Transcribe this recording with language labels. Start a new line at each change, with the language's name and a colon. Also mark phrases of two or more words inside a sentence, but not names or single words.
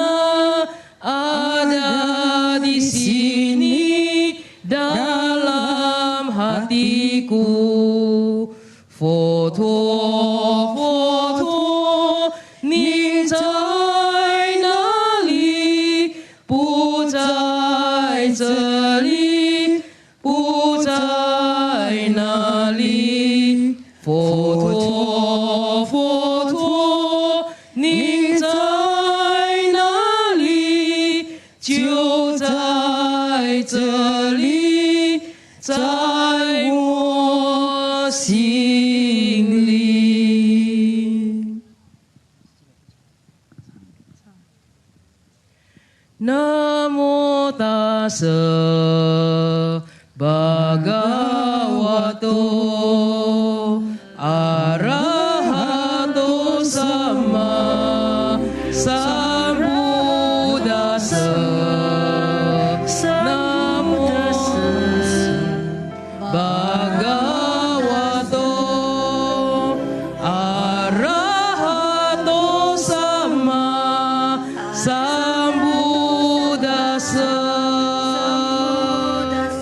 Indonesian: Ada di sini dalam hatiku.
Chinese: 佛陀，佛陀，你在哪里? 不在这里，不在哪里？佛陀，佛陀，你在哪里？就在这里，在我心里。南无大舍巴嘎瓦多。
Pali: Arahato sama sambuddhassa. Namo Bhagavato Arahato sama sambuddhassa.